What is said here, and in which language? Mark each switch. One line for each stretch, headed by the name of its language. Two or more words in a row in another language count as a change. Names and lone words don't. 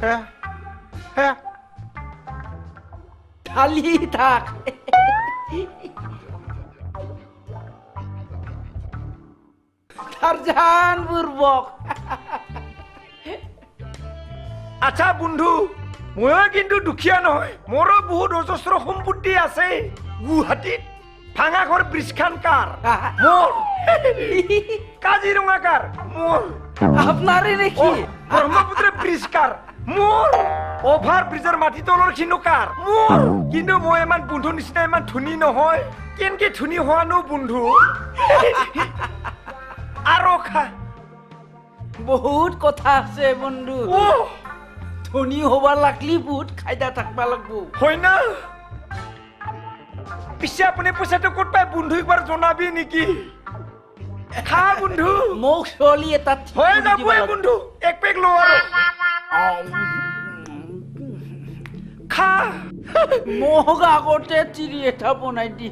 Assamese: খালি থাক টারজান বুর্বক আচ্ছা বন্ধু ময়ো কিন্তু দুখীয়া নহয় মোৰো বহুত অজস্ৰ সম্পত্তি আছে গুৱাহাটীত ভাঙাঘৰ ব্ৰিজখান কাৰ মোৰ কাজিৰঙা কাৰ মোৰ আপনারে ও, নাকি ব্ৰহ্মপুত্ৰ ব্ৰিজ কাৰ মোৰ অভাৰ ব্ৰিজৰ মাটি তলৰ খিনো কাৰ মোৰ কিন্তু মই ইমান বন্ধু নিচিনা ইমান ধনী নহয় কেনেকে ধনী হোৱানো বন্ধু আৰু খা বহুত কথা আছে বন্ধু ও ধনী হবা লাগলি বহুত খাইদা থাকবা লাগবো হয় না পিছে আপুনি পইচাটো ক'ত পায় বন্ধু একবাৰ জনাবি নেকি খা বন্ধু মোক ছোৱালী এটা ঠিক হৈ কৰি দিব যাবই লাগব। বন্ধু এক পেক ল আৰু খা মোক আগতে চিৰি এটা বনাই দিয়ে